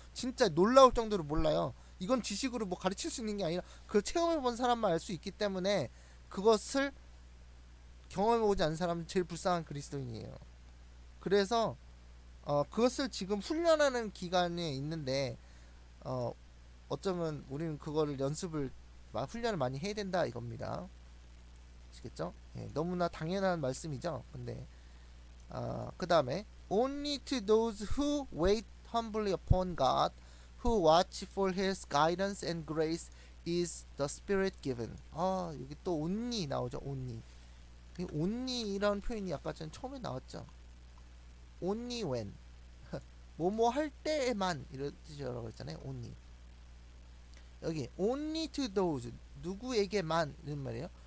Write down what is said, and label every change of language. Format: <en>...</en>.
<ko>진짜 놀라울 정도로 몰라요. 이건 지식으로 뭐 가르칠 수 있는 게 아니라 그걸 체험해본 사람만 알 수 있기 때문에, 그것을 경험해보지 않은 사람은 제일 불쌍한 그리스도인이에요. 그래서 그것을 지금 훈련하는 기간에 있는데, 어쩌면 우리는 그거를 훈련을 많이 해야 된다 이겁니다. 아시겠죠? 예, 너무나 당연한 말씀이죠. 근데 그 다음에</ko> <en>only to those who wait humbly upon God, who watch for His guidance and grace is the Spirit given.</en> <ko>여기 또 only 나오죠. only 이런 표현이 아까 전 처음에 나왔죠.</ko> <en>only when</en> <ko>뭐뭐 할 때에만 이런 뜻이라고 했잖아요.</ko> <en>only.</en> <ko>여기</ko> <en>only to those,</en> <ko>누구에게만 이런 말이에요.</ko>